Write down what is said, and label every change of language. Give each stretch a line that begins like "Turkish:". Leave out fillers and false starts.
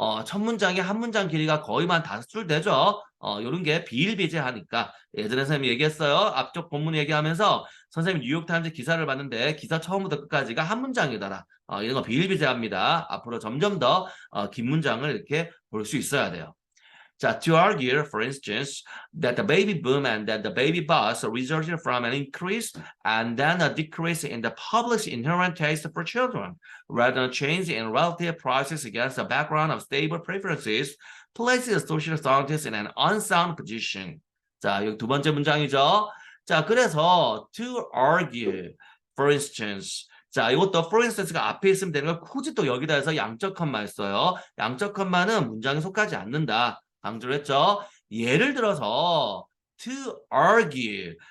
Korean: 첫 문장에 한 문장 길이가 거의만 5줄 되죠. 이런 게 비일비재하니까 예전에 선생님이 얘기했어요. 앞쪽 본문 얘기하면서 선생님 뉴욕타임즈 기사를 봤는데 기사 처음부터 끝까지가 한 문장이더라. 이런 거 비일비재합니다. 앞으로 점점 더 긴 문장을 이렇게 볼 수 있어야 돼요.
English: 자, to argue, for instance, that the baby boom and that the baby bust resulted from an increase and then a decrease in the public's inherent taste for children, rather than a change in relative prices against the background of stable preferences, places social scientists in an unsound position.
Korean: 자, 여기 두 번째 문장이죠. 자, 그래서
English: to argue, for instance,
Korean: 자, 이것도 for instance가 앞에 있으면 되는 걸 굳이 또 여기다 해서 양적 컴마 했어요. 양적 컴마는 문장에 속하지 않는다. 강조를 했죠. 예를 들어서
English: to argue.